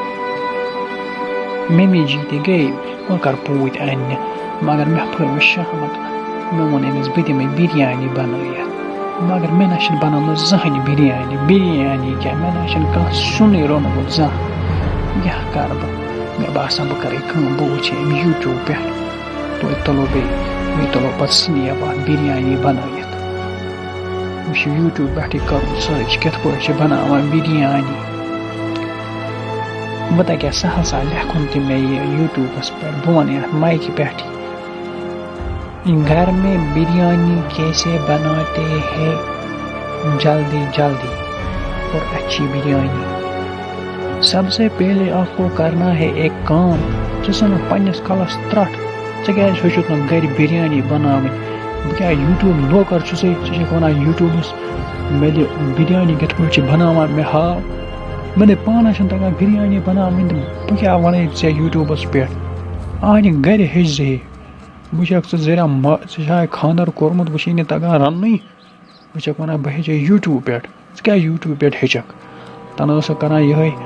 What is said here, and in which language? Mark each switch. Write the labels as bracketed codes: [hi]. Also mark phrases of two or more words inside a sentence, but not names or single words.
[ks] ممی جی تہِ گٔے کۄکَر پوٗتۍ اَننہِ مگر مےٚ پھٔر شہمت مےٚ ووٚن أمِس بہٕ دِمَے بِریانی بَنٲیِتھ مگر مےٚ نہ چھِنہٕ بَنٲومٕژ زٕہٕنۍ بِریانی کیٛاہ مےٚ نہ چھِنہٕ کانٛہہ سیُنٕے روٚنمُت زانٛہہ کیٛاہ کَرٕ بہٕ مےٚ باسان بہٕ کَرٕ کٲم بہٕ وٕچھِ أمۍ یوٗٹیوٗب پٮ۪ٹھ توتہِ تُلو بیٚیہِ تُلو پَتہٕ سِنیپ اَتھ بِریانی بَنٲیِتھ مےٚ چھُ یوٗٹیوٗب پٮ۪ٹھٕے کَرُن سٔرٕچ کِتھ پٲٹھۍ چھِ بَناوان بِریانی وۄنۍ تَگہِ سہل سہل لیکھُن تہِ مےٚ یہِ یوٗٹیوٗبَس پٮ۪ٹھ بہٕ وَنہٕ یَتھ مایکہِ پٮ۪ٹھٕے [ur] گھر میں بریانی کیسے بناتے ہیں جلدی اور اچھی بریانی سب سے پہلے آپ کو کرنا ہے ایک کام [ks] ژٕ ژھٕنُکھ پنٛنِس کَلَس ترٛٹھ ژےٚ کیٛازِ ہیٚچھُتھ نہٕ گَرِ بِریانی بَناوٕنۍ بہٕ کیٛاہ یوٗٹیوٗب نوکر چھُسَے ژٕ چھَکھ وَنان یوٗٹیوٗبَس مےٚ دِ بِریانی کِتھ پٲٹھۍ چھِ بَناوان مےٚ ہاو مےٚ نَے پانَس چھِنہٕ تَگان بِریانی بَناوٕنۍ تہٕ بہٕ کیٛاہ وَنَے ژےٚ یوٗٹیوٗبَس پٮ۪ٹھ آنہِ گَرِ ہیٚچھ زِ ہے بہٕ چھَکھ ژٕ زیرا ژےٚ چھےٚ خانٛدر کوٚرمُت وٕچھے نہٕ تَگان رَننُے بہٕ چھَکھ وَنان بہٕ ہیٚچھے یوٗٹیوٗب پٮ۪ٹھ ژٕ کیٛاہ یوٗٹیوٗب پٮ۪ٹھ ہیٚچھَکھ تَنہٕ ٲسٕکھ کَران یِہوٚے